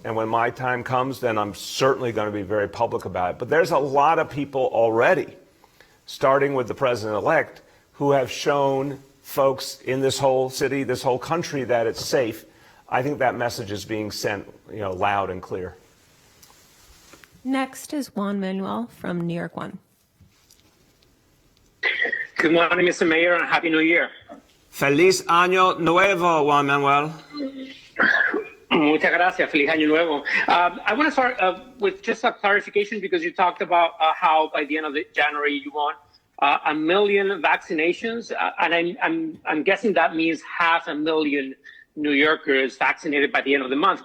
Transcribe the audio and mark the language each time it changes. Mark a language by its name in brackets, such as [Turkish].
[English] And when my time comes, then I'm certainly going to be very public about it. But there's a lot of people already, starting with the president-elect, who have shown folks in this whole city, this whole country, that it's safe. I think that message is being sent, loud and clear. Next is Juan Manuel from New York One. Good morning, Mr. Mayor, and Happy New Year. [Spanish] Feliz Año Nuevo, Juan Manuel. Muchas gracias. Feliz Año Nuevo. [English] I want to start with just a clarification, because you talked about how by the end of January you want 1 million vaccinations, and I'm guessing that means 500,000 New Yorkers vaccinated by the end of the month.